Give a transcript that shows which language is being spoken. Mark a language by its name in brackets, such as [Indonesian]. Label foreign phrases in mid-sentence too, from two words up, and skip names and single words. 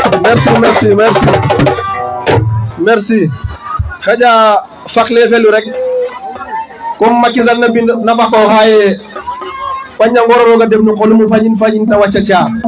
[Wolof] merci xaja fakle felu rek comme Macky Sall na bind na fa ko xaye faña ngoro ga dem no xolum fañin ta wacca ca